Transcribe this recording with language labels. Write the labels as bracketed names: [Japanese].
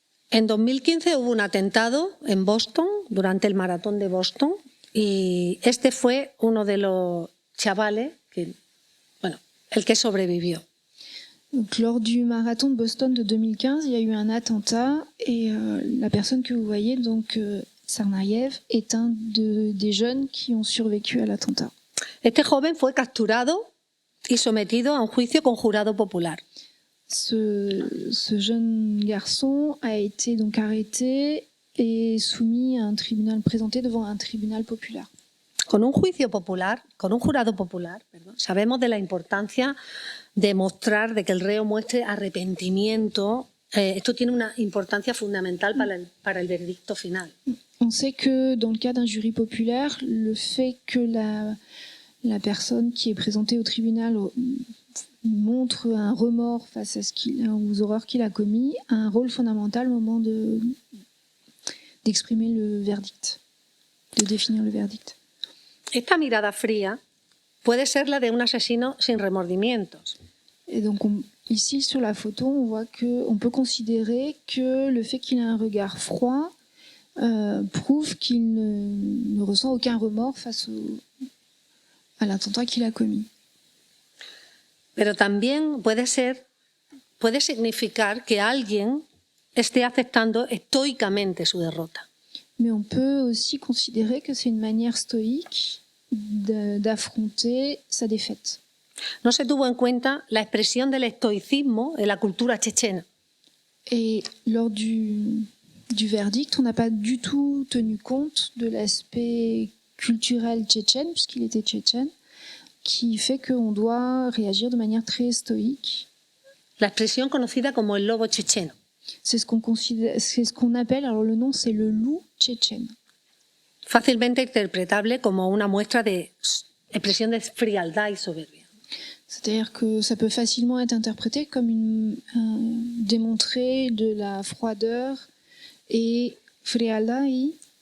[Spanish] En 2015 hubo un atentado en Boston, durante el maratón de Boston, y este fue uno de los chavales, el que sobrevivió. [French] Donc, lors du marathon de Boston de 2015, il y a eu un attentat et la personne que vous voyez, donc Tsarnaev, est un des jeunes qui ont survécu à l'attentat. [Spanish] Este joven fue capturado y sometido a un juicio con jurado popular. [French] Ce jeune garçon a été donc arrêté et soumis à un tribunal, présenté devant un tribunal populaire. [Spanish] Con un jurado popular, sabemos de la importancia de mostrar, de que el reo muestre arrepentimiento. Esto tiene una importancia fundamental para el veredicto final. [French] On sait que dans le cas d'un jury populaire, le fait que la personne qui est présentée au tribunal montre un remords face aux horreurs qu'il a commis a un rôle fondamental au moment d'exprimer le verdict, de définir le verdict. [Spanish] Esta mirada fría puede ser la de un asesino sin remordimientos. [French] Et donc ici sur la photo, on voit qu'on peut considérer que le fait qu'il ait un regard froid prouve qu'il ne ressent aucun remords face à l'attentat qu'il a commis. [Spanish] Pero también puede significar que alguien esté aceptando estoicamente su derrota. [French] Mais on peut aussi considérer que c'est une manière stoïque d'affronter sa défaite. [Spanish] No se tuvo en cuenta la expresión del estoicismo en la cultura chechena. [French] Et lors du verdict, on n'a pas du tout tenu compte de l'aspect culturel tchétchène, puisqu'il était tchétchène, qui fait qu'on doit réagir de manière très stoïque. [Spanish] La expresión conocida como el lobo checheno. [French] C'est ce qu'on appelle, alors le nom c'est le loup tchétchène. [Spanish] Fácilmente interpretable como una muestra de expresión de frialdad y soberbia. [French] C'est-à-dire que ça peut facilement être interprété comme démontrer de la froideur et [Spanish] frialdad y